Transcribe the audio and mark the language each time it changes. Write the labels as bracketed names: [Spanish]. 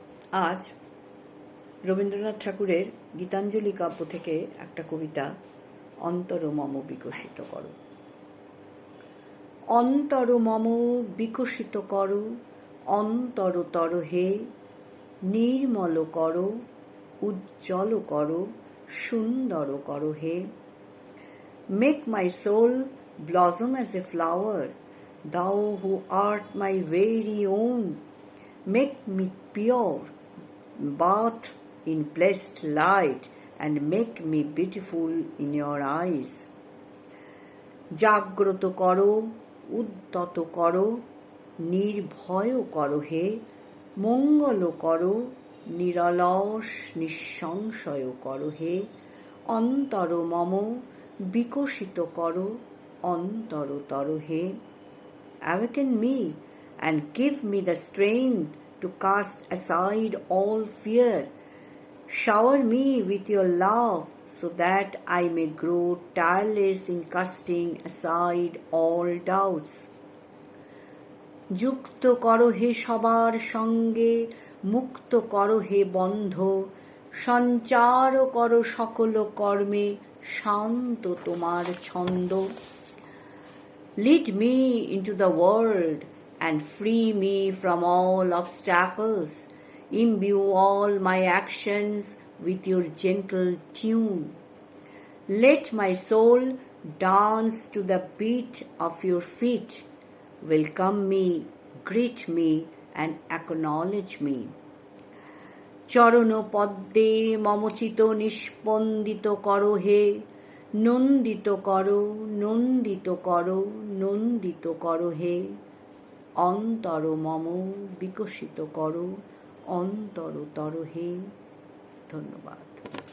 [Bangla] আজ রবীন্দ্রনাথ ঠাকুরের গীতাঞ্জলি কাব্য থেকে একটা কবিতা, অন্তর মম বিকশিত করো। অন্তর মম বিকশিত করো, অন্তরতর হে, নির্মল করো, উজ্জ্বল করো, সুন্দর করো হে। [English] Make my soul blossom as a flower, thou who art my very own. Make me pure, bath in blessed light, and make me beautiful in your eyes. [Bangla] জাগ্রত করো, উদ্যত করো, নির্ভয় করো হে, মঙ্গল করো, নিরলস নিঃসংশয় করো হে। অন্তর মম বিকশিত করো, অন্তরতর হে। [English] Awaken me and give me the strength to cast aside all fear. Shower me with your love so that I may grow tireless in casting aside all doubts. [Bangla] যুক্ত করো হে সবার সঙ্গে, মুক্ত করো হে বন্ধ, সঞ্চার করো সকল কর্মে, শান্ত তোমার ছন্দ। [English] Lead me into the world and free me from all obstacles. Imbue all my actions with your gentle tune. Let my soul dance to the beat of your feet. Welcome me, greet me, and acknowledge me. [Bangla] চরণ পদ্মে মমচিত নিস্পন্দিত করো হে, নন্দিত করো, নন্দিত করো, নন্দিত করো হে। অন্তর মম বিকশিত করো, অন্তরতর হে। ধন্যবাদ।